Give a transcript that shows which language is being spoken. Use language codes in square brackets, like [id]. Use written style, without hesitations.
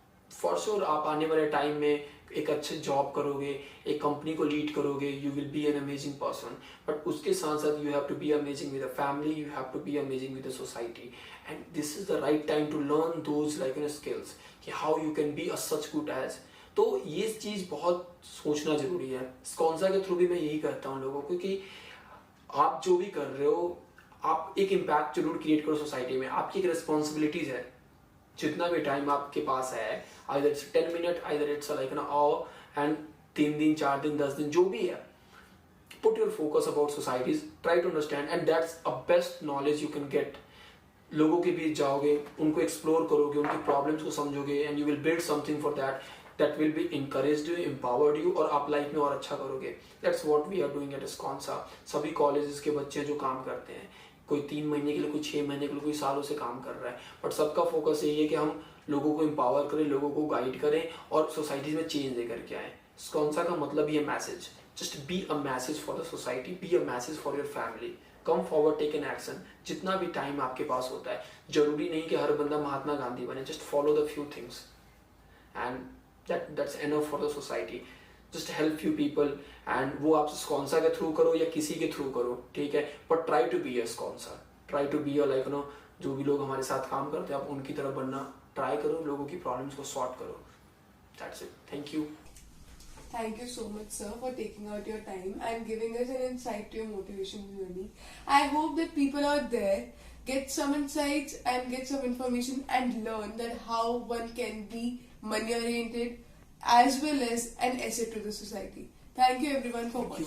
[en] for sure [hi] आप आने वाले टाइम में एक अच्छे जॉब करोगे, एक कंपनी को लीड करोगे, [en] you will be an amazing person, but [hi] उसके साथ साथ [en] You have to be amazing with the family, you have to be amazing with the society, and this is the right time to learn those skills कि how you can be a such good age. [hi] तो ये चीज़ बहुत सोचना जरूरी है। स्कॉन्सा के through भी मैं यही कहता हूँ लोगों को कि आप जो भी कर रहे हो, आप एक इम्पैक्ट जरूर क्रिएट करो सोसाइटी में, आपकी एक रिस्पॉन्सिबिलिटीज है। जितना भी टाइम आपके पास है, [en] either it's 10 minutes, either it's like an hour, and [hi] 3 दिन 4 दिन 10 दिन जो भी है, [en] put your focus about societies, try to understand, and that's a best knowledge you can get। [hi] लोगों के बीच जाओगे, उनको एक्सप्लोर करोगे, उनकी प्रॉब्लम्स को समझोगे, [en] and you will build something for that will be encouraged you, empowered you, [hi] और आप लाइफ में और अच्छा करोगे। [en] That's what we are doing at Sakonsa। [hi] सभी कॉलेजेस के बच्चे जो काम करते हैं, कोई 3 महीने के लिए, कोई 6 महीने के लिए, कोई सालों से काम कर रहा है, बट सबका फोकस यही है कि हम लोगों को एम्पावर करें, लोगों को गाइड करें और सोसाइटी में चेंज लेकर के आए। स्कॉन्सा का मतलब ये message, [en] Just be a message for the society, be a message for your family, come forward, take an action. [hi] जितना भी टाइम आपके पास होता है, जरूरी नहीं कि हर बंदा महात्मा गांधी बने, [en] Just follow the few things and that's enough for the society। just help few people, [hi] and वो आप स्कॉन्सा के थ्रू करो या किसी के थ्रू करो, ठीक है, [en] but try to be a [hi] स्कॉन्सा, try to be a जो भी लोग हमारे साथ काम करते हैं, आप उनकी तरह बनना ट्राई करो, लोगों की प्रॉब्लम्स को सॉर्ट करो। [en] That's it। Thank you। Thank you so much, sir, for taking out your time and giving us an insight to your motivation journey. I hope that people out there get some insights and get some information and learn that how one can be money oriented as well as an asset to the society. Thank you everyone for watching.